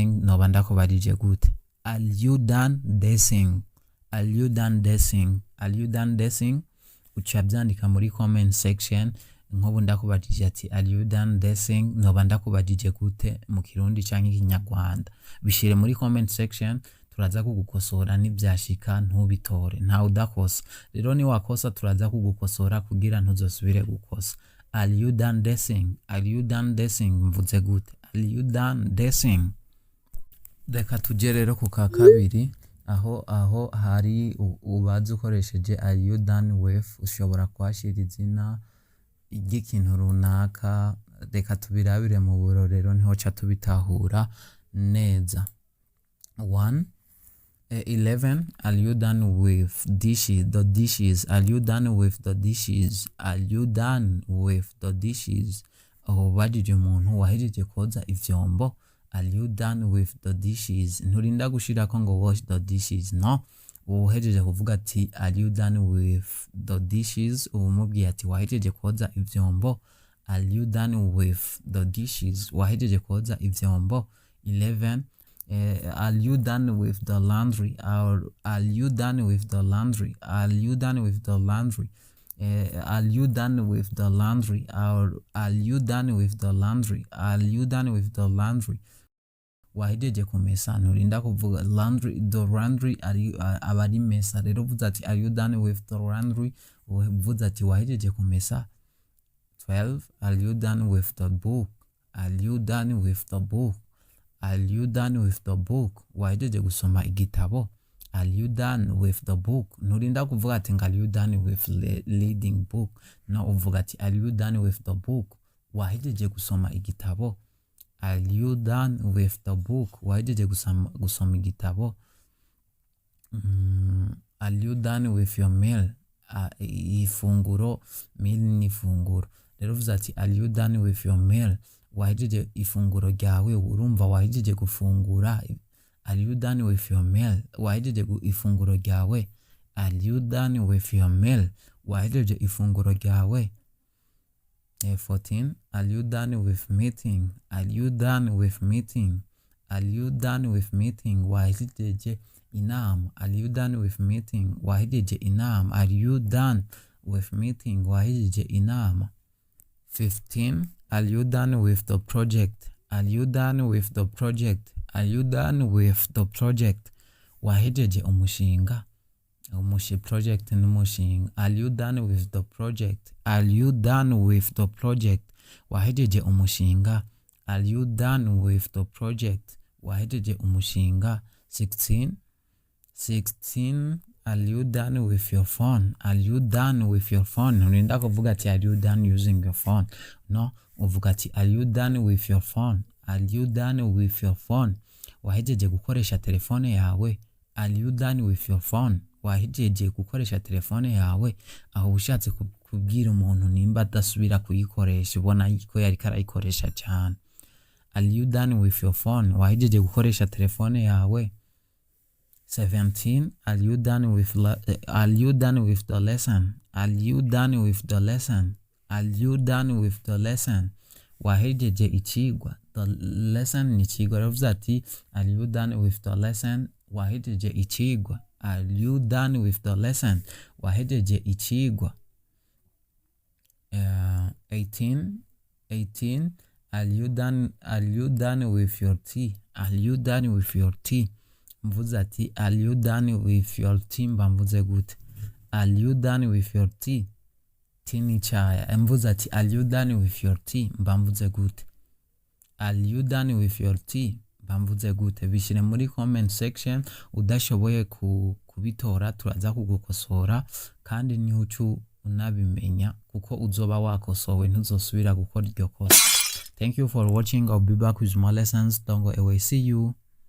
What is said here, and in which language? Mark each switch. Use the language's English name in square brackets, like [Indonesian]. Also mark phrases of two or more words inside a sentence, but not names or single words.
[Rundi] Noba ndakubajije gute? [English] Are you done dancing? Are you done dancing? Are you done dancing? [Rundi] uca byandika muri [English] comment section. [Rundi] Nkobu ndakubajije ati [English] are you done dancing, [Rundi] noba ndakubajije gute mu Kirundi canke Kinyarwanda. Bishire muri [English] comment section, [Rundi] turaza kugukosora nibyashika ntubitore, nta udakosa. Rero ni wakosa turaza kugukosora kugira ntuzosubire gukosa. [English] Are you done dancing? Are you done dancing? [Rundi] Mvuze gute? [English] Are you done dancing? [Rundi] Reka tuje rero ku ka kabiri, aho hari ubaza ukoresheje [English] are you done with, [Rundi] ushobora kwashira izina igikintu runaka. Reka tubirabire mu burorero niho ca tubitahura neza. [English] 11 are you done with dishes, the dishes? Are you done with the dishes? Are you done with the dishes? [Rundi] Ubajije umuntu wahejeje koza ivyombo. [English] Are you done with the dishes? [Rundi] Nturinda gushirako ngo [English] wash the dishes, no. [Rundi] Uhejeje kuvuga ati [English] are you done with the dishes, [Rundi] umubwiye ati wahejeje koza ivyombo. [English] Are you done with the dishes? [Rundi] Wahejeje koza ivyombo. [English] 11 are you done with the laundry? Are you done with the laundry? Are you done with the laundry? Are you done with the laundry? Are you done with the laundry? Are you done with the laundry? [Rundi] Wahejeje kumesa, nturinda kuvuga [English] laundry, the laundry [Rundi] abari mesa. Rero uvuze ati [English] are you done with the laundry, [Rundi] uvuze ati wahejeje kumesa. [English] 12 are you done with the book? Are you done with the book? Are you done with the book? [Rundi] Wahejeje gusoma igitabo. [English] Are you done with the book? [Rundi] Nturinda kuvuga ati [English] are you done with reading book, no, [Rundi] uvuga ati [English] are you done with the book? [Rundi] Wahejeje gusoma igitabo. [English] Are you done with the book? [Rundi] Wahejeje gusoma igitabo. [English] Are you done with your meal? [Rundi] Ifunguro, meal ni ifunguro. Rero uvuze ati [English] are you done with your meal? [Rundi] Wahejeje ifunguro ryawe, urumva wahejeje gufungura. [English] Are you done with your meal? [Rundi] Wahejeje ifunguro ryawe. [English] Are you done with your meal? [Rundi] Wahejeje ifunguro ryawe. [English] 14 are you done with meeting? Are you done with meeting? Are you done with meeting? [Rundi] Wahejeje inama. [English] Are you done with meeting? [Rundi] Wahejeje inama. [English] Are you done with meeting? [Rundi] Wahejeje inama. [English] 15 are you done with the project? Are you done with the project? Are you done with the project? [Rundi] Wahejeje umushinga. Project n'umushinga. [English] Are you done with the project? Are you done with the project? [Rundi] Wahejeje umushinga. [English] Are you done with the project? [Rundi] Wahejeje umushinga. [English] 16 are you done with your phone? Are you done with your phone? [Rundi] Nturinda kuvuga ati [English] are you done using your phone, no, [Rundi] uvuga ati [English] are you done with your phone? Are you done with your phone? [Rundi] Wahejeje gukoresha telefone yawe. [English] Are you done with your phone? [Rundi] Wahejeje gukoresha telefone yawe. Aho ushatse kubwira umuntu nimba adasubira kuyikoresha, ubona ko yari karayikoresha cyane. [English] Are you done with your phone? [Rundi] Wahejeje gukoresha telefone yawe. [English] 17 are you done with the lesson? Are you done with the lesson? Are you done with the lesson? [Rundi] Wahejeje ikigwa. [English] The lesson [Rundi] ni ikigwa. Ravuze ati [English] are you done with the lesson? [Rundi] Wahejeje ikigwa. [English] Are you done with the lesson? [Rundi] Wahejeje ikigwa. [English] 18 are you done with your tea? Are you done with your tea? [Rundi] Mvuze ati [English] are you done with your tea? [Rundi] Mvuze gute? [English] Are you done with your tea? Tea [Rundi] ni chaya. Mvuze ati [English] are you done with your tea? [Rundi] Mvuze gute? [English] Are you done with your tea? [Rundi] Mvuze gute? Bishire muri [English] comment section. [Rundi] Udashoboye kubitora turaza kugukosora, kandi niho ucu unabimenya kuko uzoba wakosowe, ntuzosubira gukora iryo kosa. [English] Thank you for watching. I'll be back with more lessons. Don't go away. See you.